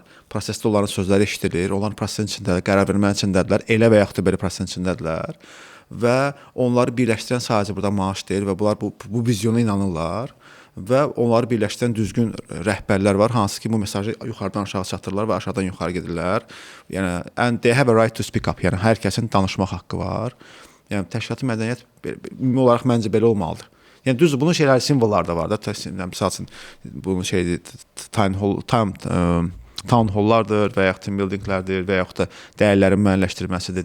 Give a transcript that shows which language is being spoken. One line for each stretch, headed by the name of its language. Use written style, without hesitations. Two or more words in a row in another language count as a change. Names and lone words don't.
Azerbaijani: Prosesdə onların sözləri eşidilir, onların prosesin içindədirlər, qərar vermənin içindədirlər, elə və yaxud da belə prosesin içindədirlər. Və onları birləşdirən sadəcə burada maaş deyil və bunlar bu vizyona inanırlar. Və onları birləşdirən düzgün rəhbərlər var, hansı ki, bu mesajı yuxarıdan aşağı çatdırırlar və aşağıdan yuxarı gedirlər. Yəni,
English: and they have a right to speak up.
Azerbaijani: Yəni, hər kəsin danışmaq haqqı var. Yəni, təşkilati mədəniyyət ümumi olaraq məncə belə olmalıdır. Yəni, düzdür, bunun şeyləri, simvollar da var da. Misal üçün, bunun town halllardır və yaxud
English: team buildinglərdir
Azerbaijani: və yaxud da dəyərlərin müəyyənləşdirilməsidir.